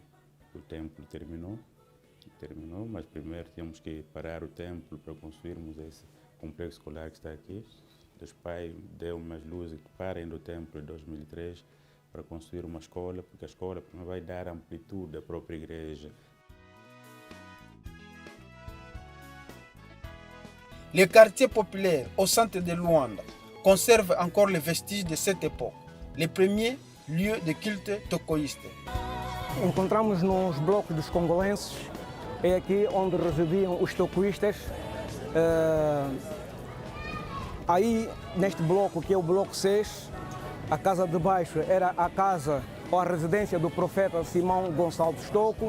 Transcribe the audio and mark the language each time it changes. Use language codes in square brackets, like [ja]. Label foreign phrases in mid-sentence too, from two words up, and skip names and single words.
[pt] O templo terminou, mas primeiro tínhamos que parar o templo para construirmos esse complexo escolar que está aqui. Deus Pai deu mais luz para ainda o templo em 2003 para construir uma escola, porque a escola vai dar amplitude à própria igreja. [fr] Le quartier populaire au centre de Luanda conserve encore les vestiges de cette époque, les premiers lieux de culte tocoïste. [pt] Encontramos nos blocos dos congolenses, é aqui onde residiam os tocoístas. Aí, neste bloco, que é o bloco 6, a casa de baixo era a casa ou a residência do profeta Simão Gonçalves Toco.